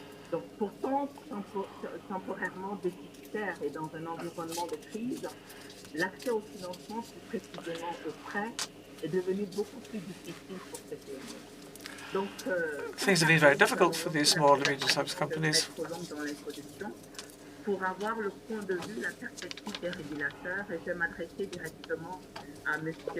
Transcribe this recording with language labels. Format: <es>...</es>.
<fr>Donc pourtant, temporairement déficitaire et dans un environnement de crise, l'accès au financement, plus précisément aux prêts, est devenu beaucoup plus difficile pour ces PME. Donc,</fr> <en>things have been very difficult for these small and medium-sized companies.</en> <fr>Dans l'introduction, pour avoir le point de vue, la perspective des régulateurs, et je vais m'adresser directement à M.</fr>